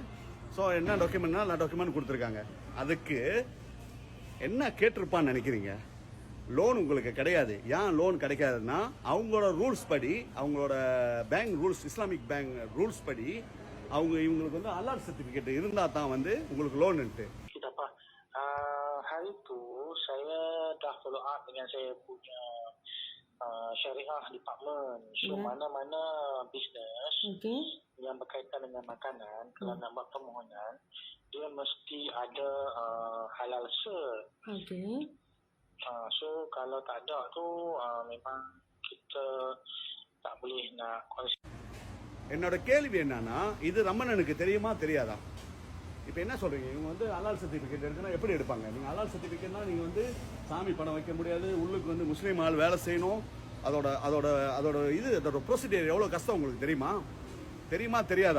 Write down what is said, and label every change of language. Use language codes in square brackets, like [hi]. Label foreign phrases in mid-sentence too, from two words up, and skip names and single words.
[ta] ஸோ என்ன டாக்குமெண்ட்னா நான் டாக்குமெண்ட் கொடுத்துருக்காங்க. அதுக்கு என்ன கேட்டிருப்பான்னு நினைக்கிறீங்க? லோன் உங்களுக்கு கிடையாது. ஏன் லோன் கிடைக்காதுன்னா, அவங்களோட ரூல்ஸ் படி, அவங்களோட [en] bank rules, Islamic bank rules [ta] படி இவங்களுக்கு வந்து [en] halal certificate [ta] இருந்தால் தான் வந்து உங்களுக்கு லோன்ட்டு. [ms] Hari tu saya dah [en] follow up [ms] dengan saya punya syariah department. So mana-mana business yang berkaitan dengan makanan, kalau nak buat permohonan, dia mesti ada halal cert. So kalau tak ada tu memang kita tak boleh nak consider. [ta] என்னோட கேள்வி என்னன்னா, இது ரமணனுக்கு தெரியுமா தெரியாதா? இப்போ என்ன சொல்றீங்க, இவங்க வந்து [en] halal certificate [ta] எடுக்கணும், எப்படி எடுப்பாங்க? நீங்கள் [en] halal certificateனா [ta] நீங்கள் வந்து சாமி பணம் வைக்க முடியாது, உள்ளுக்கு வந்து முஸ்லீம் ஆள் வேலை செய்யணும், அதோட ப்ரொசீஜர் எவ்வளோ கஷ்டம் உங்களுக்கு தெரியுமா தெரியாதா?